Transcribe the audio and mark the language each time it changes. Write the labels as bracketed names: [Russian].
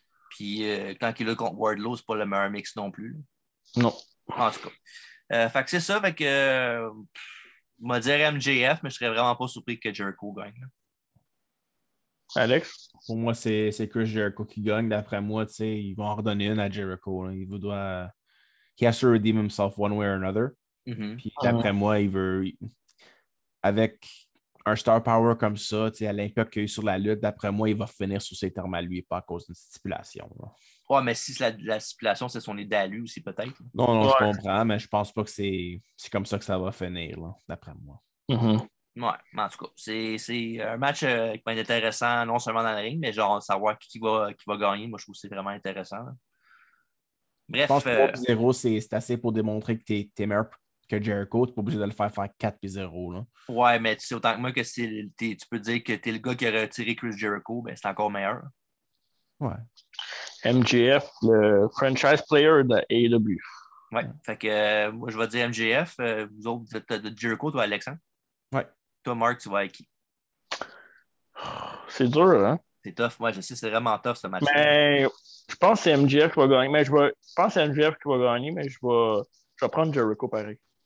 [French] Puis quand il est là contre Wardlow, c'est pas le meilleur mix non plus. Là. Non. En tout cas. Fait que c'est ça. Fait que on va dire MJF, mais je serais vraiment pas surpris que Jericho gagne. Là. Alex? Pour moi, c'est Chris Jericho qui gagne. D'après moi, ils vont en redonner une à Jericho. Là. [English] He has to redeem himself one way or another. Mm-hmm. [French] Puis d'après moi, avec un star power comme ça, à l'impact qu'il y a eu sur la lutte, d'après moi, il va finir sur ses termes à lui, pas à cause d'une stipulation. Là. Ouais, mais si la stipulation, c'est son idée à lui aussi, peut-être. Non, je comprends, mais je pense pas que c'est comme ça que ça va finir, là, d'après moi. Mm-hmm. Ouais, mais en tout cas, c'est un match qui va être intéressant, non seulement dans le ring, mais genre savoir qui va gagner. Moi, je trouve que c'est vraiment intéressant. Là. Bref. Je pense que 3-0, c'est assez pour démontrer que tu es meilleur que Jericho. Tu n'es pas obligé de le faire 4-0. Là. Ouais, mais tu sais autant que moi que tu peux dire que tu es le gars qui a retiré Chris Jericho, ben c'est encore meilleur. Ouais. MJF, le franchise player de AEW. Ouais, fait que moi, je vais dire MJF. Vous autres, vous êtes de Jericho, toi, Alexandre? Ouais. Toi, Marc, tu vas avec qui? C'est dur, hein? C'est tough. Moi, je sais, c'est vraiment tough, ce match-là. Mais je pense que c'est MJF qui va gagner. Mais je pense que c'est MJF qui va gagner, mais je vais prendre Jericho pareil.